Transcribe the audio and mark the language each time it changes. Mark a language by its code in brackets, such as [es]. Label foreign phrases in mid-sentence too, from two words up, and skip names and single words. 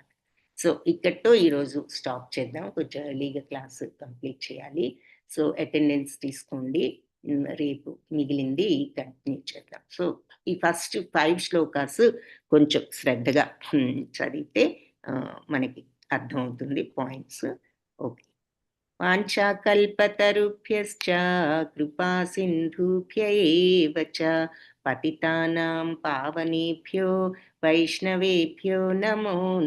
[te] సో ఇక్కడితో ఈరోజు స్టాప్ చేద్దాం. కొంచెం ఎర్లీగా [en] class complete [te] చేయాలి. సో అటెండెన్స్ తీసుకోండి. రేపు మిగిలింది కంటిన్యూ చేద్దాం. సో ఈ ఫస్ట్ 5 శ్లోకాస్ కొంచెం శ్రద్ధగా చదివితే మనకి అర్థమవుతుంది పాయింట్స్. ఓకే. [sa] వాంఛాకల్పతరుభ్యశ్చ కృపా సింధుభ్య ఏవ చ పతితానాం పావనేభ్యో వైష్ణవేభ్యో నమో